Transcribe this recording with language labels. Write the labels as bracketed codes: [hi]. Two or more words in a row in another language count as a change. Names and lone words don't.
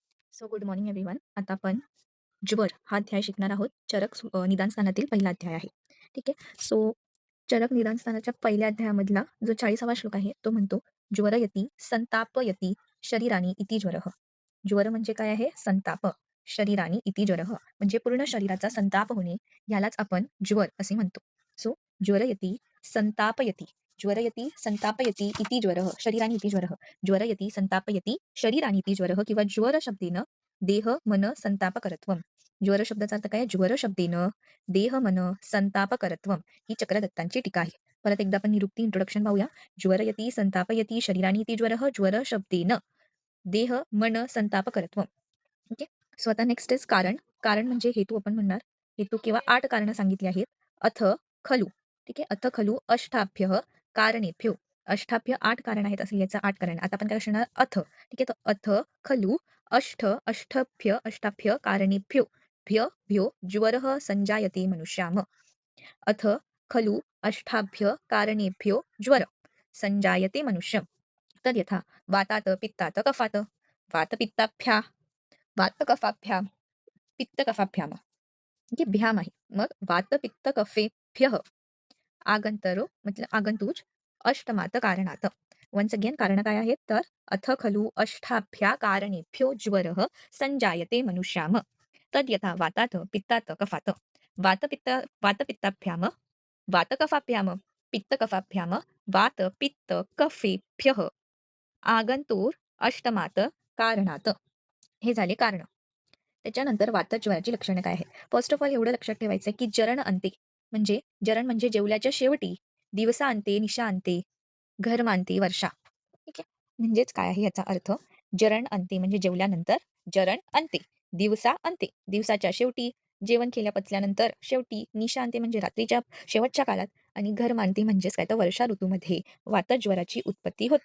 [en] so good morning everyone. [mr] आता आपण ज्वर हा अध्याय शिकणार आहोत. चरक निदान स्थानातील पहिला अध्याय आहे. ठीक आहे. सो चरक निदान स्थानाच्या पहिल्या अध्यायामधला जो 40वा श्लोक आहे तो म्हणतो, [sa] ज्वरयती संतापयती शरीरानी इति ज्वरः. [mr] ज्वर म्हणजे काय आहे? संताप. [sa] शरीरानी इति ज्वरः [mr] म्हणजे पूर्ण शरीराचा संताप होणे, यालाच आपण ज्वर असे म्हणतो. [sa] सो ज्वरयती संतापयती, ज्वरयती संतापयती इति ज्वरः शरीरानी इति ज्वरः. ज्वरयती संतापयती शरीरानी इति ज्वरः किंवा ज्वर शब्देन देह मन संतापकरत्वम. [mr] ज्वर शब्दाचा अर्थ काय? [sa] ज्वर शब्देन देह मन संतापकरत्वम [mr] ही चक्रदत्तांची टीका आहे. परत एकदा आपण निरुक्ती इंट्रोडक्शन पाहूया. [sa] ज्वरयती संतापयती शरीरानी इति ज्वरः ज्वर शब्देन देह मन संतापकरत्वम. ओके. [mr] सो आता [en] next is [mr] कारण. कारण म्हणजे हेतू आपण म्हणणार. हेतू किंवा 8 कारणं सांगितली आहेत. [sa] अथ खलु. [mr] ठीक आहे. [sa] अथ खलु अष्टाभ्य कारणेभ्यो. [mr] अष्टाभ्य 8 कारण आहेत असं याचं 8 कारण. आता आपण काय करणार? अथ. ठीक आहे. [sa] तर अथ खलु अष्टाभ्य अष्टाभ्य कारणेभ्यो भ्य भ्यो ज्वरः संजायते मनुष्याम. अथ खलु अष्टाभ्य कारणेभ्यो ज्वर संजायते मनुष्यम. तद्यथा वातात पित्तात कफात वातपित्ताभ्या वातकफाभ्याम पित्तकफाभ्याम. [mr] म्हणजे भ्याम आहे. [sa] मग वातपित्तकफेभ्यः आगंतरो मतलब आगंतुज अष्टमात कारणात. [en] once again [mr] कारण काय आहेत? [sa] तर अथ खलु अष्टाभ्या कारणेभ्यो ज्वरः संजायते मनुष्याम. तद्यथा वातात पित्तात कफात वातपित्ताभ्याम वातकफाभ्याम पित्तकफाभ्याम वातपित्तकफेभ्यः आगंतुर अष्टमात कारणात. [mr] हे झाले कारण. त्याच्यानंतर वातज्वराची लक्षणं काय आहेत? [en] first of all [mr] एवढं लक्षात ठेवायचं आहे, की जरण अंते म्हणजे जरण म्हणजे जेवल्याच्या शेवटी, [sa] दिवसांते, निशांते, घरमांते, [mr] वर्षा. ठीक आहे. म्हणजेच काय आहे याचा अर्थ? जरण अंते म्हणजे जेवल्यानंतर, जरण अंते दिवसा अंते दिवसाच्या शेवटी, जेवण केल्या पचल्यानंतर शेवटी, निशांते म्हणजे रात्रीच्या शेवटच्या काळात आणि घरमांते म्हणजेच काय तर वर्षा ऋतूमध्ये वातज्वराची उत्पत्ती होते.